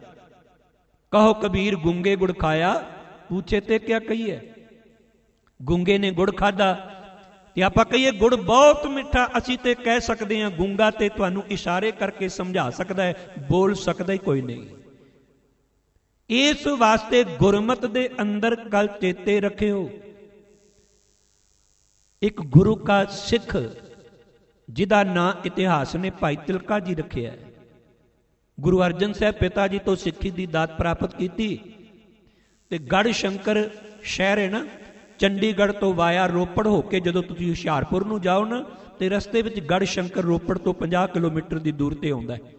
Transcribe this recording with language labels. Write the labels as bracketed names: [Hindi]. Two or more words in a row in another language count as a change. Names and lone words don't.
[Punjabi] ਕਹੋ ਕਬੀਰ ਗੂੰਗੇ ਗੁੜ ਖਾਇਆ, ਪੁੱਛੇ ਤੇ ਕਿਆ ਕਹੀਏ। ਗੂੰਗੇ ਨੇ ਗੁੜ ਖਾਦਾ ਤੇ ਆਪਾਂ ਕਹੀਏ ਗੁੜ ਬਹੁਤ ਮਿੱਠਾ, ਅਸੀਂ ਤੇ ਕਹਿ ਸਕਦੇ ਹਾਂ। ਗੂੰਗਾ ਤੇ ਤੁਹਾਨੂੰ ਇਸ਼ਾਰੇ ਕਰਕੇ ਸਮਝਾ ਸਕਦਾ ਹੈ, ਬੋਲ ਸਕਦਾ ਹੀ ਕੋਈ ਨਹੀਂ। ਇਸ ਵਾਸਤੇ ਗੁਰਮਤ ਦੇ ਅੰਦਰ ਗੱਲ ਚੇਤੇ ਰੱਖਿਓ। ਏਕ ਗੁਰੂ ਕਾ ਸਿੱਖ ਜਿਹਦਾ ਨਾਮ ਇਤਿਹਾਸ ਨੇ ਭਾਈ ਤਿਲਕਾ ਜੀ ਰੱਖਿਆ ਹੈ। ਗੁਰੂ ਅਰਜਨ ਸਾਹਿਬ ਪਿਤਾ ਜੀ ਤੋਂ ਸਿੱਖੀ ਕੀ ਦਾਤ ਪ੍ਰਾਪਤ ਕੀ ਤੇ ਗੜ੍ਹ ਸ਼ੰਕਰ ਸ਼ਹਿਰ ਹੈ ਨਾ, ਚੰਡੀਗੜ੍ਹ ਤੋਂ ਵਾਇਆ ਰੋਪੜ ਹੋਕੇ ਜਦੋਂ ਤੁਸੀਂ ਹੁਸ਼ਿਆਰਪੁਰ ਨੂੰ ਜਾਓ ਨਾ ਤੋ ਰਸਤੇ ਵਿੱਚ ਗੜ੍ਹ ਸ਼ੰਕਰ ਰੋਪੜ ਤੋਂ 50 ਕਿਲੋਮੀਟਰ ਕੀ ਦੂਰ ਤੇ ਆਉਂਦਾ ਹੈ।